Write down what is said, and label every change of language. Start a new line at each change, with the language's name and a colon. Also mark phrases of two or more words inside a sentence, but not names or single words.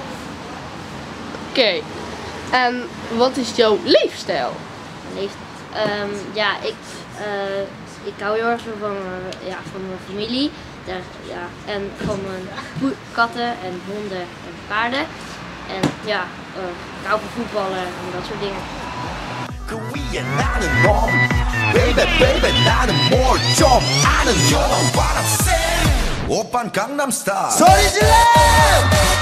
Dutch: Oké, en wat is jouw leefstijl? Ja, ik hou heel erg van, van mijn familie. Ja, en van mijn katten en honden en paarden. En ja, ik hou van voetballen en dat soort dingen.
Korean: 그 위에 나는 놈
English: Baby baby
Korean: 나는 뭘 좀 아는
English: You know what I'm saying
Korean: 오빤 강남 스타일 소리 질러